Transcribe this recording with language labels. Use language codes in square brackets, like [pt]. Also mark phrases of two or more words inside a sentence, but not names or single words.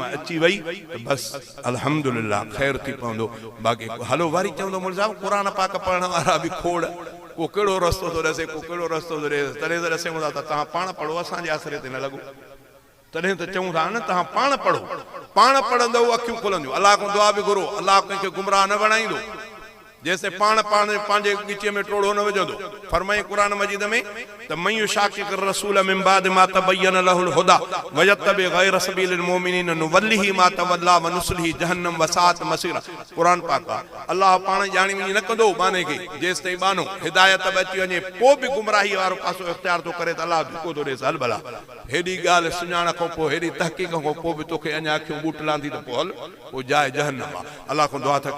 [sd] अची वई त बसि अल्हम्दुलिल्लाह ख़ैर थी पवंदो बाक़ी हलो वरी चवंदो मुंहिंजो साहिबु क़ुरान पाक पढ़ण वारा बि खोड़ को कहिड़ो रस्तो थो ॾसे को कहिड़ो रस्तो थो ॾे तॾहिं त ॾसूं था त तव्हां पाण पढ़ो असांजे आसिरे ते न लॻो तॾहिं त चऊं था न तव्हां पाण पढ़ो पाण पढ़ंदव अखियूं खुलंदियूं अलाह खां दुआ बि घुरो अलाह कंहिंखे गुमराह न बणाईंदो जैसे पाण पंहिंजे ॻिचे में टोड़ो न विझंदो फरमाई क़ुरान मजीद में त [ar] ومن يشاقق الرسول من بعد ما تبين له الهدى ويتبع غير سبيل المؤمنين نوله ما تولى ونصله جهنم وساءت مصيرا [sd] क़ुरान पाक अल्लाह पाण ॼाणी वञी न कंदो बाने खे जेसि ताईं बानो हिदायत बि अची वञे पोइ बि गुमराही वारो पासो इख़्तियार थो करे त अल्लाह धिको थो ॾेसि हल भला हेॾी ॻाल्हि सुञाण खां पोइ हेॾी तहक़ीक़ खां पोइ बि तोखे अञा अखियूं ॿूटलां थी त पोइ हल पोइ जाइ जहन्नम आहे अल्लाह खां दुआ था